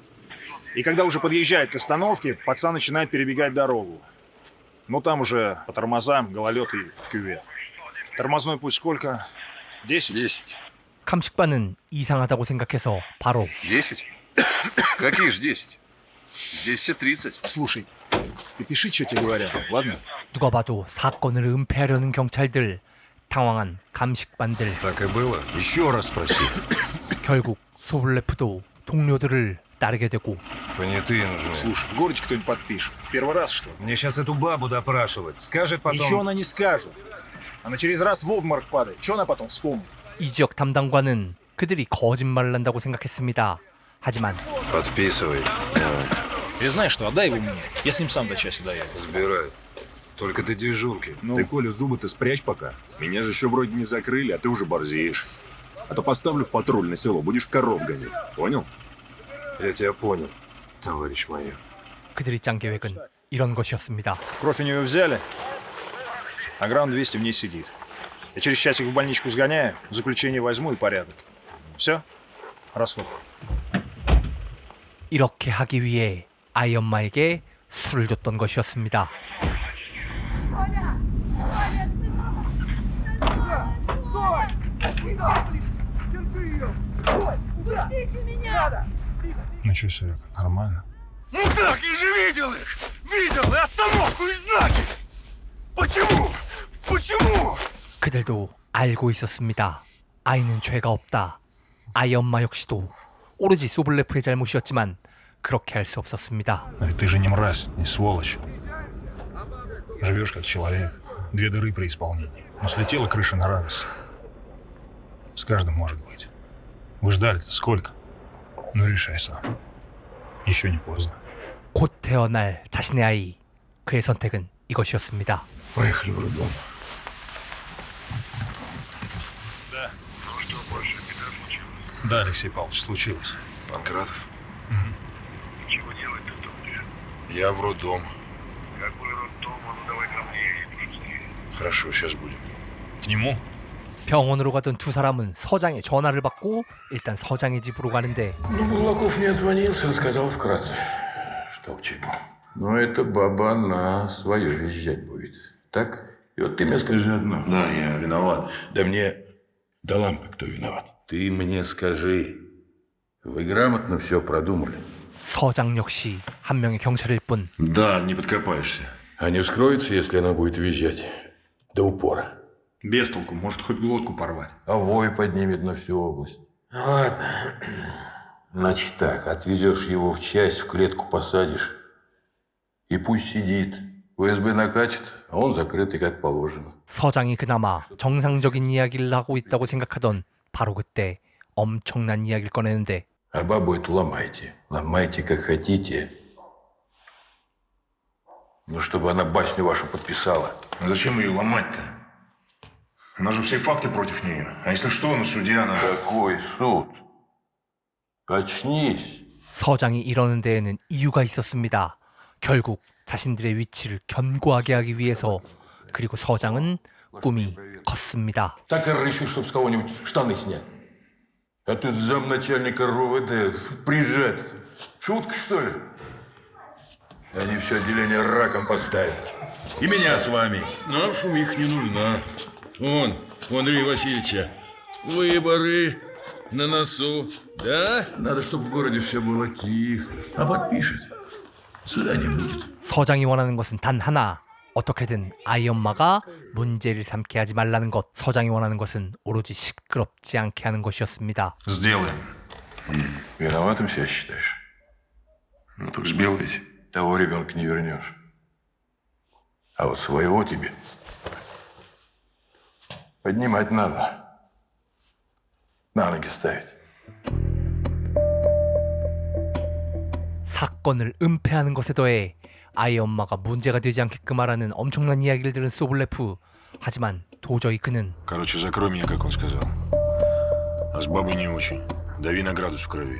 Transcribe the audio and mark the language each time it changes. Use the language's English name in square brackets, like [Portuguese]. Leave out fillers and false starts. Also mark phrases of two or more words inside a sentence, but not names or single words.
[Russian] И когда уже подъезжает к остановке, пацан начинает перебегать дорогу. Ну, там уже по тормозам, гололед и в кювет. Тормозной путь сколько? 10? 10. [Korean] 감식반은 이상하다고 생각해서 바로 [Russian] 10? Какие ж 10? Здесь все 30. Слушай, ты пиши, что тебе говорят, ладно? [Korean] 누가 봐도 사건을 은폐하려는 경찰들. 당황한 감식반들. [Russian] Так и было. Еще раз спроси. [Korean] 결국 소블레프도 동료들을 따르게 되고. [Russian] Понятые нужны. Слушай, в городе кто-нибудь подпишет. В первый раз, что ли? Мне сейчас эту бабу допрашивать. Скажет потом... Ничего она не скажет. Она через раз в обморок падает. Что она потом вспомнит? [Korean] 이 지역 담당관은 그들이 거짓말을 한다고 생각했습니다. 하지만 [Russian] Подписывай. И знаешь что, отдай его мне. Я с ним сам до часа доеду. Забирай. Только ты дежурки. Ну, Ты, Коля, зубы-то спрячь пока. Меня же еще вроде не закрыли, а ты уже борзеешь. А то поставлю в патруль на село, будешь коров гонять. Понял? Я тебя понял, товарищ майор. [Korean] 그들이 짠 계획은 이런 것이었습니다. [Russian] кровь у нее взяли, а грамм 200 в ней сидит. Я через часик в больничку сгоняю, заключение возьму и порядок. Все? Расход. [Korean] 이렇게 하기 위해 아이 엄마에게 술을 줬던 것이었습니다. [Russian] Ну что, Серега, нормально? Ну так, я же видел их! Видел! И остановку, и знаки! Почему? Почему? [Korean] 그들도 알고 있었습니다. 아이는 죄가 없다. 아이 엄마 역시도 오로지 소블레프의 잘못이었지만 그렇게 할 수 없었습니다. [Russian] Но ведь ты же не мразь, не сволочь. Живешь как человек. 2 дыры при исполнении. Но слетела крыша на радость. С каждым может быть. Вы ждали-то сколько? Ну решай сам. Еще не поздно. [Korean] 곧 태어날 자신의 아이. 그의 선택은 이것이었습니다. [Russian] Поехали в роддом. Да, Алексей Павлович, случилось. Панкратов? Чего делать-то, товарищ? Я в роддом. Какой роддом? А ну давай ко мне, я иду быстрее. Хорошо, сейчас будем. К нему? [Korean] 병원으로 가던 두 사람은 서장의 전화를 받고 일단 서장의 집으로 가는데 [Russian] Ну, Бурлаков не отзвонился, рассказал вкратце, что к чему. Но эта баба, она свое визжать будет. Так? И вот ты мне скажи одно. Да, я виноват. Да мне до лампы кто виноват. Ты мне скажи, вы грамотно все продумали? [Korean] 서장 역시 한 명의 경찰일 뿐 [Russian] Да, не подкопаешься. А не вскроется, если она будет визжать до упора? Без толку, может хоть глотку порвать. А вой поднимет на всю область. Ладно. Значит так, отвезешь его в часть, в клетку посадишь. И пусть сидит. УСБ накатит, а он закрытый как положено. [Korean] 서장이 그나마 정상적인 이야기를 하고 있다고 생각하던 바로 그때 엄청난 이야기를 꺼내는데 [Russian] А бабу эту ломайте. Ломайте, как хотите. Ну, чтобы она басню вашу подписала. Зачем ее ломать-то? У нас же все факты против нее. А если что, на суде она... Какой суд? Очнись. [Korean] 서장이 이러는 데에는 이유가 있었습니다. 결국 자신들의 위치를 견고하게 하기 위해서 그리고 서장은 꿈이 컸습니다. [Russian] Так и рыщу, чтоб с кого-нибудь штаны снять. А тут замначальника РУВД прижать. Шутка, что ли? Они все отделение раком поставят. И меня с вами. Нам шумиха не нужна. Вон, у Андрея Васильевича выборы на носу. Да? Надо, чтобы в городе все было тихо. А подпишет. Суда не будет. [Korean] 서장이 원하는 것은 단 하나. 어떻게든 아이 엄마가 문제를 삼게 하지 말라는 것. 서장이 원하는 것은 오로지 시끄럽지 않게 하는 것이었습니다. [Russian] Сделаем. Виноватым себя считаешь? Ну так сбил ведь. Того ребенка не вернешь. А вот своего тебе поднимать надо. На ноги ставить. [Korean] 사건을 은폐하는 것에 더해 아이 엄마가 문제가 되지 않게끔 하라는 엄청난 이야기를 들은 소블레프. 하지만 도저히 그는 [Russian] Короче, закрой меня, как он сказал. А с бабой не очень. Дави на градус в крови.